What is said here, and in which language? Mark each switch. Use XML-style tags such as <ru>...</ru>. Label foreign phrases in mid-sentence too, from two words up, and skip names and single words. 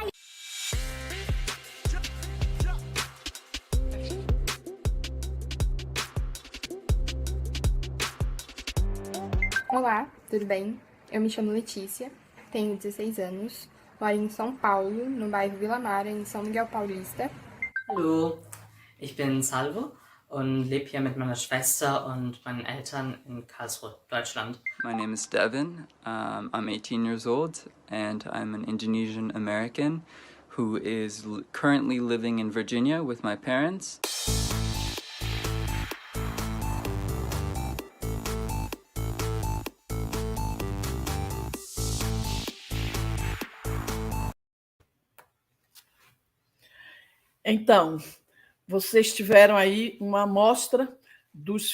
<pt>Olá, tudo bem? Eu me chamo Letícia, tenho 16 anos, moro em São Paulo, no bairro Vila Mara, em São Miguel Paulista.</pt> <de>Hallo, ich bin Salvo und lebe hier mit meiner Schwester und meinen Eltern in Karlsruhe, Deutschland.</de> <en>My name is Devin. I'm 18 years old and I'm an Indonesian American who is currently living in Virginia with my parents.</en> <pt>Então, vocês tiveram aí uma amostra dos</pt>